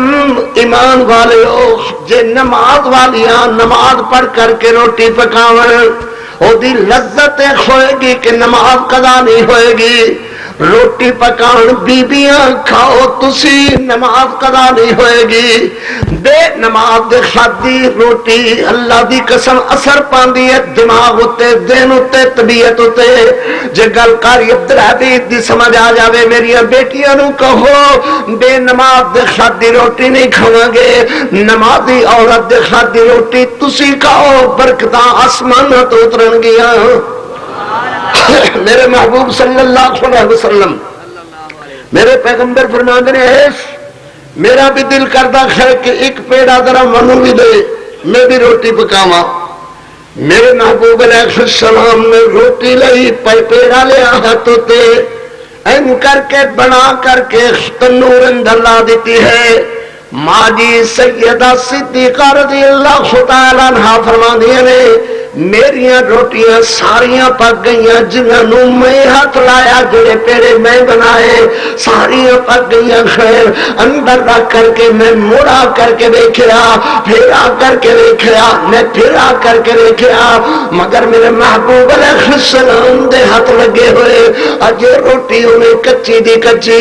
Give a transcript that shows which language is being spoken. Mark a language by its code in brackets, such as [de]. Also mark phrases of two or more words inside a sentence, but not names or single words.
[pa] ایمان والیو جے نماز والیاں نماز پڑھ کر کے روٹی پکاون او دی لذت ہوئے گی کہ نماز قضا نہیں ہوئے گی، روٹی پکان بیبیاں کھاؤ تسی نماز قضا نہیں ہوئے گی، بے نماز دے خادی روٹی اللہ دی قسم اثر پاندی ہے دماغ اتے، دین اتے، طبیعت اتے۔ جے گل قاری عبدالحفیظ دی سمجھ آ جاوے میری بیٹیاں نو کہو بے نماز دے خادی روٹی نہیں کھاواں گے، نمازی عورت دے خادی روٹی تسی کھاؤ برکتاں آسمان تو اترن گیا۔ میرے محبوب صلی اللہ علیہ وسلم میرے پیغمبر [ur] فرماتے ہیں میرا بھی دل کرتا ہے [pa] کہ ایک پیڑا ذرا منو بھی دے میں بھی روٹی پکاواں۔ میرے محبوب علیہ السلام نے روٹی لئی پیڑا لیا ہاتھوں تے این کر کے بنا کر کے تنور اندر لا دیتی ہے۔ ماں جی سیدہ صدیقہ رضی اللہ تعالیٰ عنہا فرماندی نے میریاں روٹیاں ساریاں پک گئیاں، جنہوں میں ہاتھ لایا جڑے پیڑے میں بنائے ساریاں پک گئیاں، خیر اندر رکھ کر کے میں مڑا کر کے دیکھیا، پھر آ کر کے دیکھیا، میں پھر آ کر کے دیکھیا، مگر میرے محبوب علیہ السلام دے ہاتھ لگے ہوئے اجے روٹی انہیں کچی دی کچی۔